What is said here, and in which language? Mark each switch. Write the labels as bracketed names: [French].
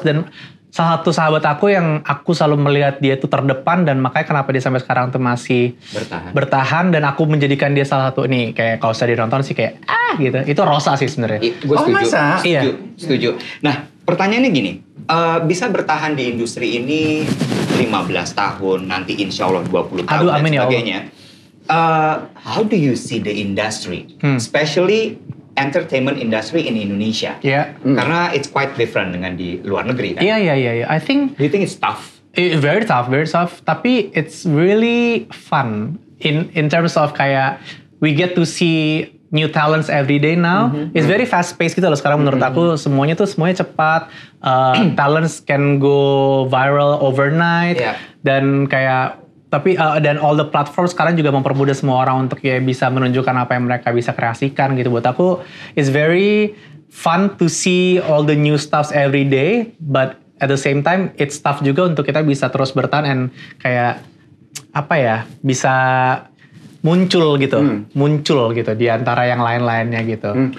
[Indonesian] Dan salah satu sahabat aku yang aku selalu melihat dia tuh terdepan, dan makanya kenapa dia sampai sekarang tuh masih bertahan, dan aku menjadikan dia salah satu nih, kayak kalau saya ditonton sih kayak gitu. Itu Rosa sih sebenarnya. Gue setuju. Iya. Setuju. Nah, pertanyaannya gini, bisa bertahan di industri ini 15 tahun, nanti insya Allah 20 tahun dan sebagainya. [English] How do you see the industry, especially entertainment industry in Indonesia? [Indonesian] Karena [English] it's quite different [Indonesian] dengan di luar negeri kan? Iya. [English] I think. Do you think it's tough? Very tough. Tapi it's really fun in terms of kayak we get to see new talents every day now. It's very fast paced [Indonesian] gitu loh sekarang menurut aku. Semuanya cepat. [English] Talents can go viral overnight. [Indonesian] Dan kayak dan all the platforms sekarang juga mempermudah semua orang untuk ya bisa menunjukkan apa yang mereka bisa kreasikan gitu. Buat aku [English] it's very fun to see all the new stuffs every day, but at the same time it's tough [Indonesian] juga untuk kita bisa terus bertahan [English] and [Indonesian] kayak bisa muncul gitu di antara yang lain-lainnya gitu.